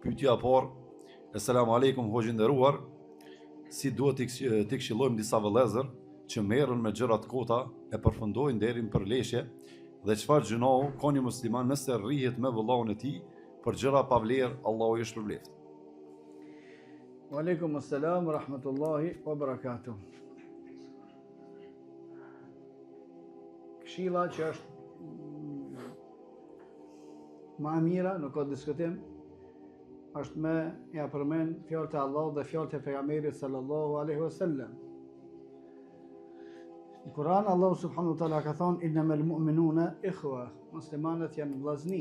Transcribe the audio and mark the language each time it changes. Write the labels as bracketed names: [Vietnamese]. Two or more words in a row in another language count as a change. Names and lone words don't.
[Albanian] Pyetja e parë, [Arabic] السلام عليكم [Albanian] hoxhë nderuar, si duhet t'i këshillojmë disa vëllezër që merren me gjëra të kota e përfundojnë deri në përleshje dhe çfarë gjunohu ka një musliman nëse rrihet me vëllaun e tij për gjëra pa vlerë, Allahu i shpërbleft. [Arabic] وعليكم السلام ورحمة الله وبركاته. [Albanian] Këshilla që është më e mira, nuk ka diskutim, është me ja përmend fjalët e Allahut dhe fjalët e pejgamberit [Arabic] صلى الله عليه وسلم. [Albanian] Në Kur'an Allahu [Arabic] سبحانه وتعالى [Albanian] ka thonë [Arabic] إنما المؤمنون إخوة, [Albanian] muslimanët janë vllazni.